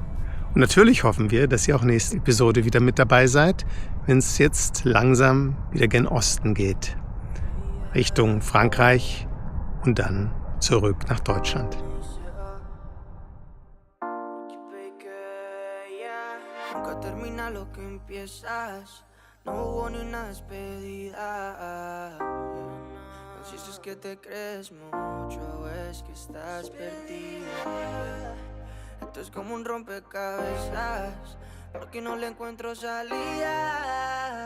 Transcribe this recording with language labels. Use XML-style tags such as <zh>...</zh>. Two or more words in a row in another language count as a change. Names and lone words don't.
<de>Und natürlich hoffen wir, dass ihr auch nächste Episode wieder mit dabei seid, wenn es jetzt langsam wieder gen Osten geht. Richtung Frankreich und dann zurück nach Deutschland.</de> <es>Nunca termina lo que empiezas. No hubo ni una despedida. Si es que te crees mucho, es que estás perdida. Esto es como un rompecabezas, porque no le encuentro salida.</es>